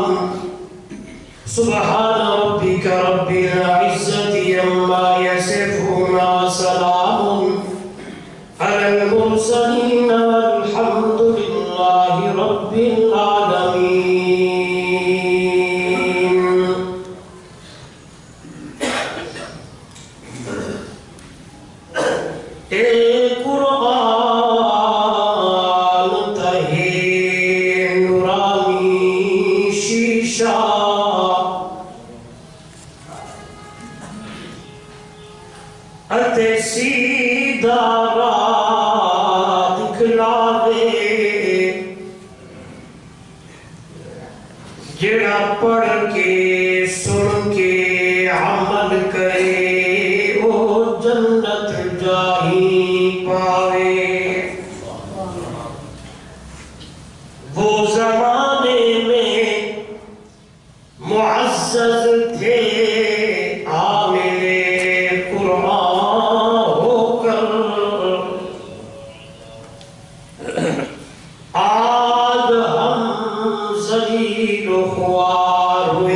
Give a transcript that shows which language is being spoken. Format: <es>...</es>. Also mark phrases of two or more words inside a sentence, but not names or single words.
<ar>سبحان ربك رب العزة عما يصفون وسلام على المرسلين والحمد لله رب العالمين.</ar> <pa>اے قرآن تہے نورانی شیشہ اتے سیدھا راہ دکھلاوے جڑا پڑھ کے سن کے عمل کرے وہ جنت جاہی پاوے.</pa> <ur>وہ زمانے میں معزز تھے عامل قرآن ہو کر، آج ہم ذلیل و خوار</ur>